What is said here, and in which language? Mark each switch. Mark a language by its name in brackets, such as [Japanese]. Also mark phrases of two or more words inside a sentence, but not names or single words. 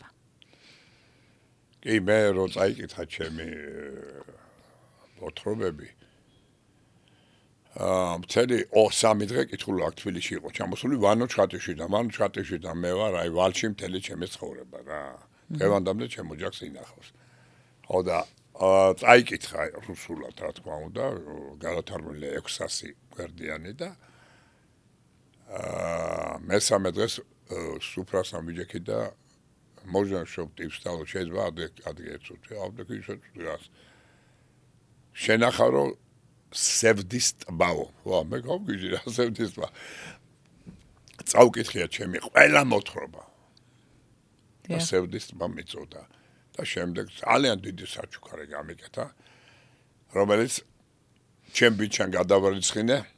[Georgian] კი, მე რო წაიკითხა ჩემი მოთხრობები მთელი 3 დღე კითხულობ აქ თბილისში იყო ჩამოსული ვანო ჩხატიშვიდან მე ვარ აი ვალში მთელი ჩემი ცხოვრება რა დღევანდამდე ჩემ ოჯახს ინახავს ხოდა წაიკითხა რუსულად რა თქმა უნდა გადათარგმნილი 600 გვერდიანი და მესამე დღეს სუფრასთან ვიჯექი და [Russian] можно чтоб ты встал [Georgian] შეიძლება ადგე ეცოთე ავდექი შეწუდას შენახარო სევდის ტბაო ვა მე გავგიჟი რა სევდის ტბა წავკითხია ჩემი ყველა მოთხრობა და სევდის ტბა მიწოდა და შემდეგ ძალიან დიდი საჩუქარი გამიკეთა რომელიც ჩემ ბიჭთან გადავარიცხინე